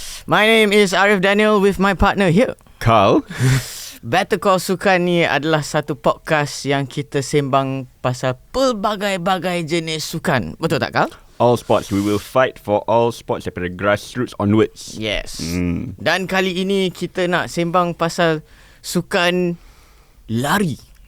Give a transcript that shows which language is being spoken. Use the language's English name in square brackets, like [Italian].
[English] My name is Arief Daniel with my partner here, Khal. [Malay] Better Call Sukan ni adalah satu podcast yang kita sembang pasal pelbagai-bagai jenis sukan. Betul tak, Khal? [English] All sports. We will fight for all sports [Malay] daripada [English] grassroots onwards. Yes. [Malay] Dan kali ini kita nak sembang pasal sukan lari.